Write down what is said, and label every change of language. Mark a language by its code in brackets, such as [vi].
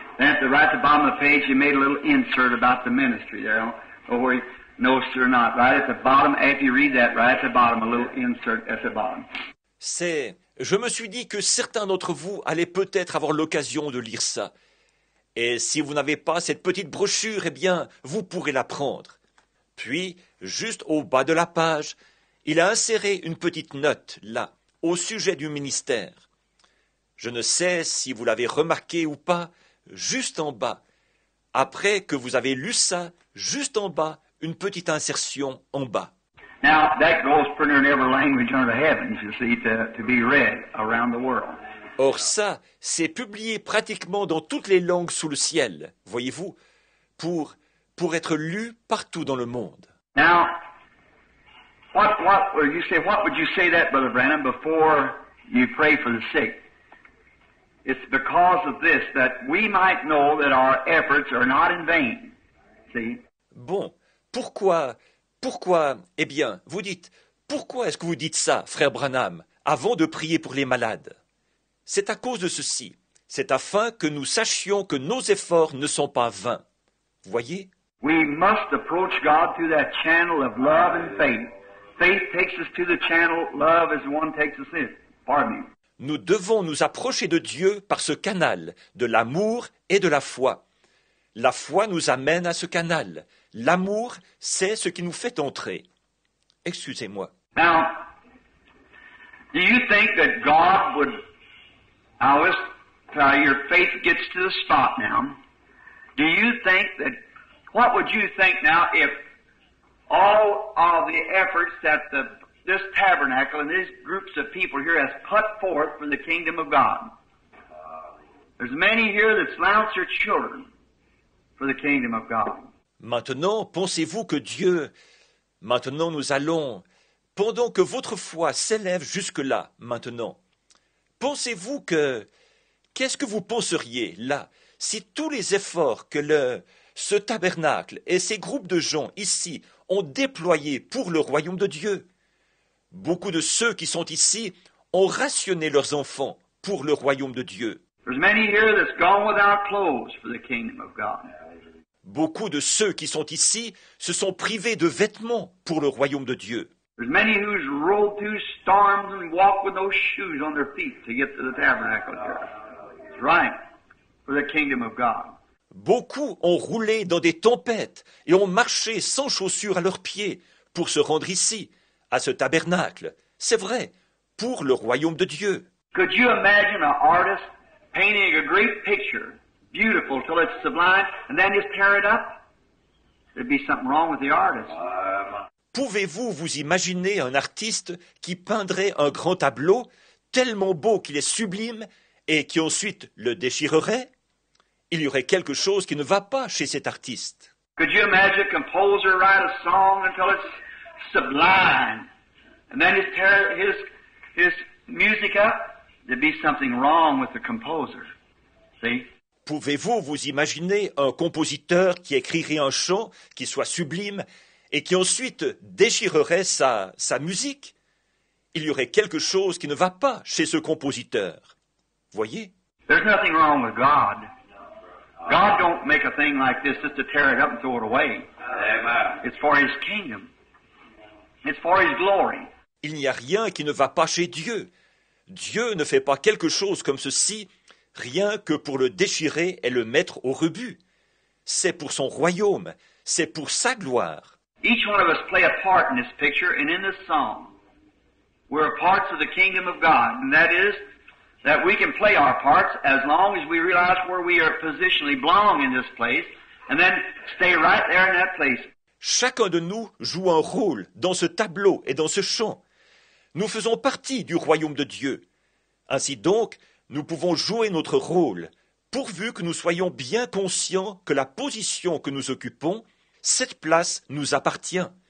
[en] Then at the right at the bottom of the page, you made a little insert about the ministry there. Or where you, no, sir, not. Right at the bottom, after you read that, right at the bottom, a little insert at the bottom. [fr] Je me suis dit que certains d'entre vous allaient peut-être avoir l'occasion de lire ça. Et si vous n'avez pas cette petite brochure, eh bien, vous pourrez la prendre. Puis, juste au bas de la page, il a inséré une petite note, là, au sujet du ministère. Je ne sais si vous l'avez remarqué ou pas, juste en bas. Après que vous avez lu ça, juste en bas, une petite insertion en bas. [en] Now, that goes pretty in every language under heaven, you see, to be read around the world. [fr] Or ça, c'est publié pratiquement dans toutes les langues sous le ciel, voyez-vous, pour être lu partout dans le monde. [en] Now, what would you say that, Brother Branham, before you pray for the sick? It's because of this, that we might know that our efforts are not in vain. See? [fr] Bon, pourquoi, eh bien, vous dites, pourquoi est-ce que vous dites ça, frère Branham, avant de prier pour les malades? C'est à cause de ceci. C'est afin que nous sachions que nos efforts ne sont pas vains. Voyez? [en] We must approach God through that channel of love and faith. Faith takes us to the channel, love is the one takes us in. Pardon me. [fr] Nous devons nous approcher de Dieu par ce canal, de l'amour et de la foi. La foi nous amène à ce canal. L'amour, c'est ce qui nous fait entrer. Excusez-moi. [en] Now, do you think that God would, now let's try, your faith gets to the spot now. Do you think that, what would you think now if all of the efforts that this tabernacle and these groups of people here has put forth for the kingdom of God? There's many here that slouch their children for the kingdom of God. [fr] Maintenant, pensez-vous que Dieu, maintenant nous allons, pendant que votre foi s'élève jusque-là, maintenant, pensez-vous qu'est-ce que vous penseriez là, si tous les efforts que ce tabernacle et ces groupes de gens ici ont déployés pour le royaume de Dieu? Beaucoup de ceux qui sont ici ont rationné leurs enfants pour le royaume de Dieu. [en] There's many here that's gone without clothes for the kingdom of God. [fr] Beaucoup de ceux qui sont ici se sont privés de vêtements pour le royaume de Dieu. [en] There's many who's rode through storms and walked with no shoes on their feet to get to the tabernacle here. That's right, for the kingdom of God. [fr] Beaucoup ont roulé dans des tempêtes et ont marché sans chaussures à leurs pieds pour se rendre ici, à ce tabernacle. C'est vrai, pour le royaume de Dieu. [en] Could you imagine an artist painting a great picture, beautiful till it's sublime, and then just tear it up? There'd be something wrong with the artist. [fr] Pouvez-vous vous imaginer un artiste qui peindrait un grand tableau tellement beau qu'il est sublime et qui ensuite le déchirerait? Il y aurait quelque chose qui ne va pas chez cet artiste. [en] Could you imagine a composer write a song until it's sublime, and then just tear his music up? There'd be something wrong with the composer. See? [fr] Pouvez-vous vous imaginer un compositeur qui écrirait un chant qui soit sublime et qui ensuite déchirerait sa musique? Il y aurait quelque chose qui ne va pas chez ce compositeur. Voyez? [en] There's nothing wrong with God. God don't make a thing like this just to tear it up and throw it away. Amen. It's for His kingdom. It's for His glory. [fr] Il n'y a rien qui ne va pas chez Dieu. Dieu ne fait pas quelque chose comme ceci, rien que pour le déchirer et le mettre au rebut. C'est pour son royaume, c'est pour sa gloire. [en] Each one of us play a part in this picture and in this song. We're parts of the kingdom of God, and that is that we can play our parts as long as we realize where we are positionally belong in this place, and then stay right there in that place. [fr] Chacun de nous joue un rôle dans ce tableau et dans ce chant. Nous faisons partie du royaume de Dieu. Ainsi donc, nous pouvons jouer notre rôle, pourvu que nous soyons bien conscients que la position que nous occupons, cette place nous appartient.